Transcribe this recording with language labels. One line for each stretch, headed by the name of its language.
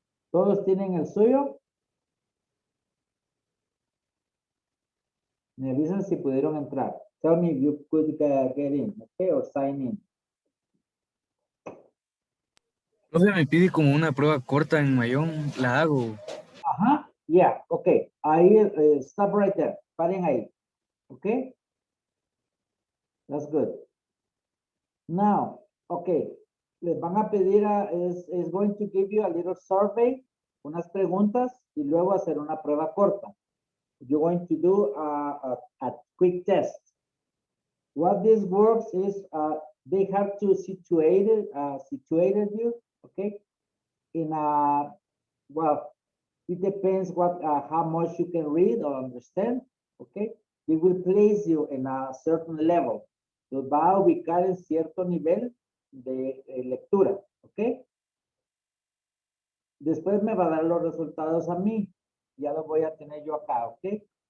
Spanish: ¿Todos tienen el suyo? Me avisan si pudieron entrar.
English: Tell me if you could get in, okay, or sign in.
Spanish: No se me pide como una prueba corta en Mayón, la hago.
English: Ajá, yeah, okay. Ahí, stop right there.
Spanish: Paren ahí,
English: okay? That's good.
Spanish: Now, okay, les van a pedir,
English: is going to give you a little survey,
Spanish: unas preguntas, y luego hacer una prueba corta.
English: You're going to do a quick test. What this works is, they have to situated you, okay, in a, well, it depends what, how much you can read or understand, okay? They will place you in a certain level.
Spanish: Los va a ubicar en cierto nivel de lectura, okay? Después me va a dar los resultados a mí. Ya los voy a tener yo acá, okay?